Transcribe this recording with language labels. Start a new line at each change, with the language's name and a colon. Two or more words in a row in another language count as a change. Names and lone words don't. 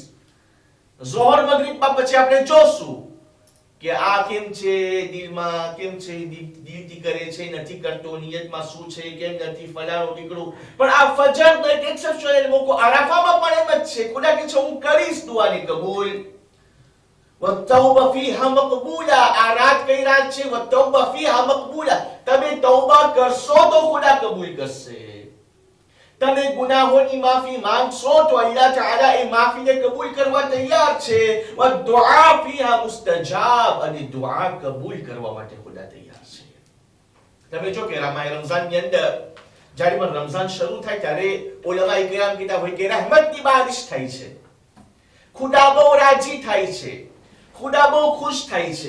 Gujarati: ઝોહર મગરિબમાં પછી આપણે જોશું કે આ કેમ છે, દિલમાં કેમ છે, દિલથી કરે છે નથી કરતો, નિયતમાં શું છે, કેમ નથી, ફલાણો ઢીકડું. પણ આ ફજરનો એક એક્સેપ્શનલ મોકો અરાફામાં પણ એમ જ છે. ખુદા કે છે હું કરીશ દુઆને કબૂલ.
Arabic: والتوبه فيها مقبوله.
Gujarati: આ રાત કઈ રાત છે?
Arabic: والتوبه فيها مقبوله.
Gujarati: તમે તૌબા કરશો તો ખુદા કબૂલ કરશે. તમે ગુનાહોની માફી માંગશો તો અલ્લાહ તાઆલા એ માફીને કબૂલ કરવા તૈયાર છે.
Arabic: والدعاء فيها مستجاب.
Gujarati: અને દુઆ કબૂલ કરવા માટે ખુદા તૈયાર છે. તમે જો કે રમઝાનની અંદર જ્યારે પણ રમઝાન શરૂ થાય ત્યારે ઉલમાએ કિરામ કીધા હોય કે રહેમતની બારિશ થાય છે, ખુદા બહુ રાજી થાય છે, ખુદા બહુ ખુશ થાય છે.